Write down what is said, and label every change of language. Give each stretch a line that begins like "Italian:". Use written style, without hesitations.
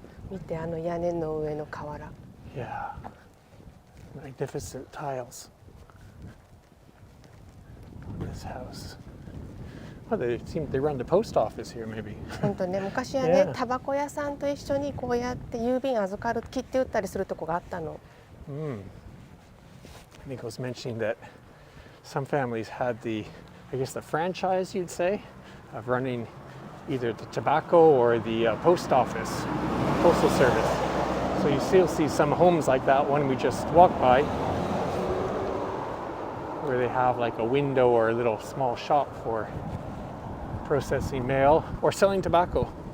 Japanese: 見てあの屋根の上の瓦。
English: Yeah, magnificent tiles on this house. Well, they run the post office here, maybe.
Japanese: 本当ね、昔はね
English: Yeah.
Japanese: タバコ屋さんと一緒にこうやって郵便預かる切って売ったりするとこがあったの。
English: I think I was mentioning that some families had I guess the franchise, you'd say, of running either the tobacco or the post office, postal service. So you still see some homes like that one we just walked by, where they have like a window or a little small shop for processing mail or selling tobacco.